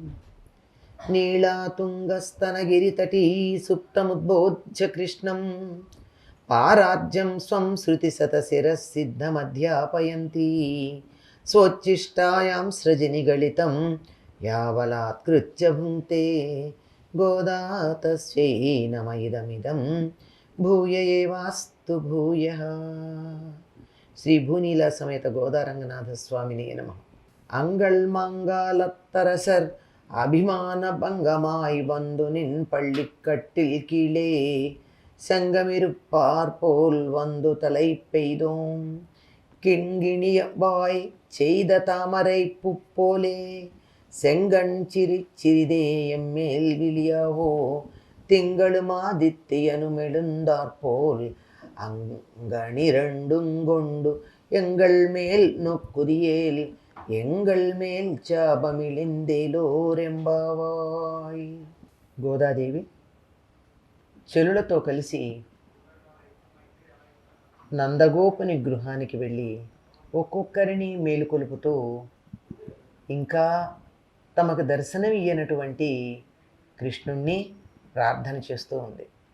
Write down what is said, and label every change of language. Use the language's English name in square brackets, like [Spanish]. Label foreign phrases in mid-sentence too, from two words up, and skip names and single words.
[Sanskrit] నీళాతుంగస్తనగిరితటీ సుప్తముద్బోధ్య కృష్ణం పారార్జ్యం స్వం శృతిశతశిరసిద్ధమధ్యాపయంతి స్వోచ్ఛిష్టాయాం సృజనిగళితం యావలాత్కృత్య భుంక్తే గోదా తస్యై నమ ఇదమిదం భూయ ఏవాస్తు భూయః. శ్రీ భూనీల సమేత గోదారంగనాథ స్వామినే నమః. [Tamil] அங்கள் மங்காலத்தரசர் அபிமான பங்கமாய் வந்து நின் பள்ளிக்கட்டில் கீழே செங்கமிருப்பார் போல் வந்து தலை பெய்தோம் கிண்கிணியவாய் செய்த தாமரை புப்போலே செங்கண் சிறிதே எம்மேல் விழியாவோ திங்களுமாதித்தியனுமெழுந்தாற்போல் அங்கணிரண்டுங்கொண்டு எங்கள் மேல் நொக்குதியேல் எங்கள் மேல் சாபமிழிந்தேலோரெம்பாவாய். [Telugu] గోదాదేవి చెలులతో కలిసి నందగోపుని గృహానికి వెళ్ళి ఒక్కొక్కరిని మేలుకొలుపుతూ ఇంకా తమకు దర్శనం ఇయ్యనటువంటి కృష్ణుణ్ణి ప్రార్థన చేస్తూ ఉంది.